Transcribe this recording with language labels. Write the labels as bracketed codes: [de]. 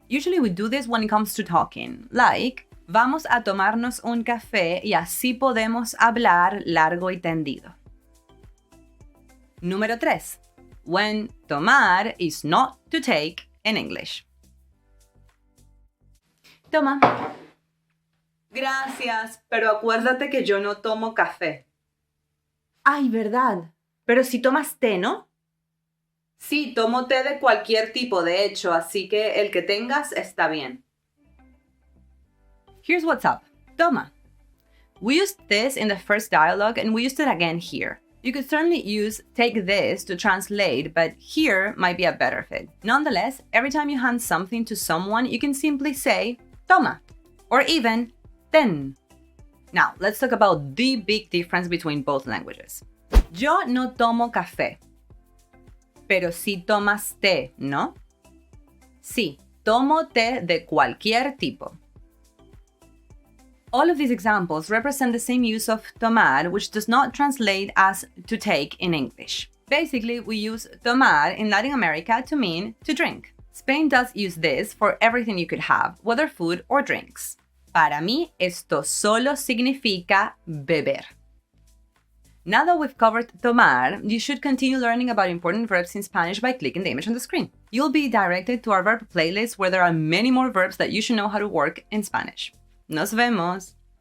[en] Usually we do this when it comes to talking, like, [es] vamos a tomarnos un café y así podemos hablar largo y tendido. Número 3. [en] When tomar is not to take in English. [es] Toma. Gracias, pero acuérdate que yo no tomo café. Ay, ¿verdad? Pero si tomas té, ¿no? Sí, tomo té de cualquier tipo, de hecho, así que el que tengas está bien. [en] Here's what's up. Toma. We used this in the first dialogue and we used it again here. You could certainly use take this to translate, but here might be a better fit. Nonetheless, every time you hand something to someone, you can simply say toma, or even ten. Now, let's talk about the big difference between both languages. [es] Yo no tomo café, pero sí tomas té, ¿no? Sí, tomo té de cualquier tipo. [en] All of these examples represent the same use of tomar, which does not translate as to take in English. Basically, we use tomar in Latin America to mean to drink. Spain does use this for everything you could have, whether food or drinks. [es] Para mí, esto solo significa beber. [en] Now that we've covered tomar, you should continue learning about important verbs in Spanish by clicking the image on the screen. You'll be directed to our verb playlist where there are many more verbs that you should know how to work in Spanish. [es] Nos vemos!